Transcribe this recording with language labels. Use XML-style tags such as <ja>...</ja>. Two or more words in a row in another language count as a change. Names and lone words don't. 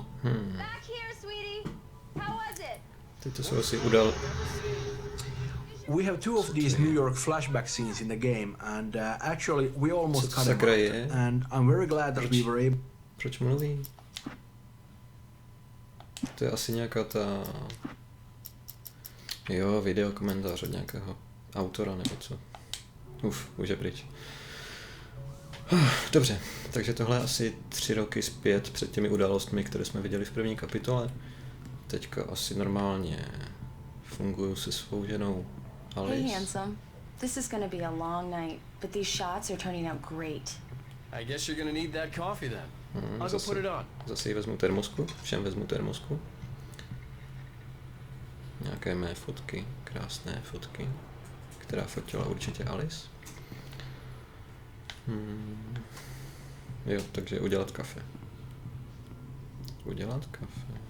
<en>Back here, sweetie. How was it?</en> <cs>Teď to jsou asi udal.</cs> <en>We have 2 of these New York flashback scenes in the game, and actually we almost cut them out, and I'm very glad that we were able.</en> <cs>Proč mluví? To je asi nějaká ta... Jo, video komentář od nějakého autora nebo co. Už je pryč. Dobře, takže tohle je asi 3 roky zpět před těmi událostmi, které jsme viděli v první kapitole. Teďka asi normálně funguju se svou ženou Alice.</cs> <en>Hey, handsome. This is gonna be a long night, but these shots are turning out great. I guess you're gonna need that coffee then. I'll go put it on.</en> <cs>Zase jí vezmu termosku, všem vezmu termosku. Nějaké mé fotky, krásné fotky, která fotila určitě Alice. Jo, takže udělat kafe. Udělat kafe.</cs>